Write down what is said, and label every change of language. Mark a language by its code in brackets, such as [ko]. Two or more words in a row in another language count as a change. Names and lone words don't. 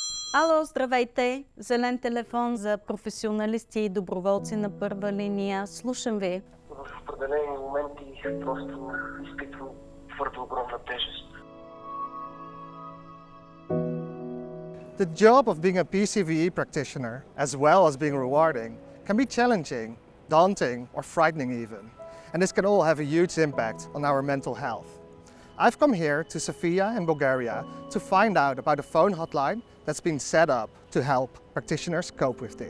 [bg] Ало, здравейте! Зелен телефон за професионалисти и доброволци на първа линия. Слушам ви. В определени моменти просто изпитвам твърде огромна тежест. [en] The job of being a PCVE practitioner, as well as being rewarding, can be challenging, daunting, or frightening even. And this can all have a huge impact on our mental health. I've come here to Sofia in Bulgaria to find out about a phone hotline that's been set up to help practitioners cope with this.